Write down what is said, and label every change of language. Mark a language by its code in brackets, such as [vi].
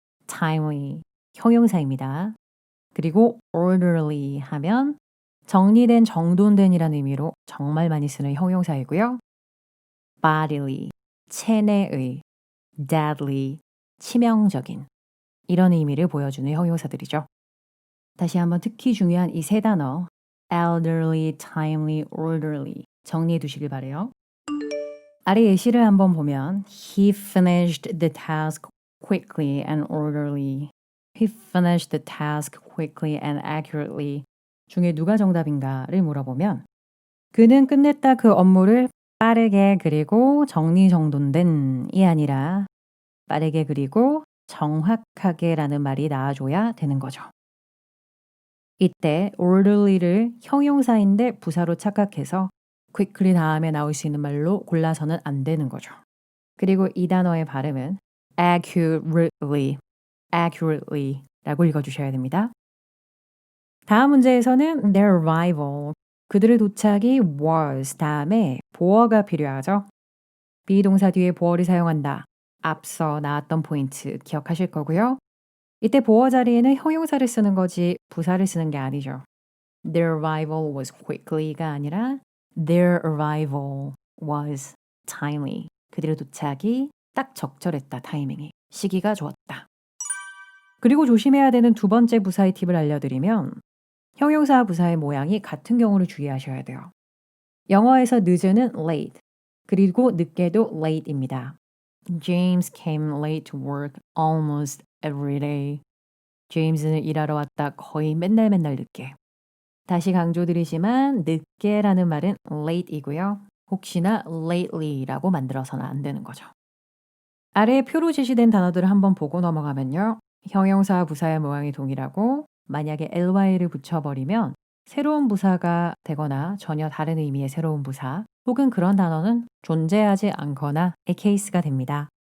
[ko] timely 형용사입니다. 그리고 orderly 하면 정리된 정돈된 이란 의미로 정말 많이 쓰는 형용사이고요. bodily 체내의, deadly, 치명적인 이런 의미를 보여주는 형용사들이죠. 다시 한번 특히 중요한 이 세 단어 elderly, timely, orderly 정리해 두시길 바래요. 아래 예시를 한번 보면 [en] He finished the task quickly and orderly. He finished the task quickly and accurately. [ko] 중에 누가 정답인가를 물어보면 그는 끝냈다 그 업무를 빠르게 그리고 정리정돈된이 아니라 빠르게 그리고 정확하게라는 말이 나와줘야 되는 거죠. 이때 orderly를 형용사인데 부사로 착각해서 quickly 다음에 나올 수 있는 말로 골라서는 안 되는 거죠. 그리고 이 단어의 발음은 accurately, accurately 라고 읽어주셔야 됩니다. 다음 문제에서는 [en] their arrival, [ko] 그들의 도착이 was 다음에 보어가 필요하죠. 비동사 뒤에 보어를 사용한다. 앞서 나왔던 포인트 기억하실 거고요. 이때 보어 자리에는 형용사를 쓰는 거지 부사를 쓰는 게 아니죠. [en] Their arrival was quickly가 [ko] 아니라 [en] their arrival was timely. [ko] 그들의 도착이 딱 적절했다. 타이밍이. 시기가 좋았다. 그리고 조심해야 되는 두 번째 부사의 팁을 알려드리면 형용사 부사의 모양이 같은 경우를 주의하셔야 돼요. 영어에서 늦은은 late, 그리고 늦게도 late입니다. [en] James came late to work almost every day. [ko] 제임스는 일하러 왔다 거의 맨날 늦게. 다시 강조드리지만 늦게라는 말은 late이고요. 혹시나 lately라고 만들어서는 안 되는 거죠. 아래에 표로 제시된 단어들을 한번 보고 넘어가면요. 형용사 부사의 모양이 동일하고 만약에 ly를 붙여버리면 새로운 부사가 되거나 전혀 다른 의미의 새로운 부사 혹은 그런 단어는 존재하지 않거나의 케이스가 됩니다.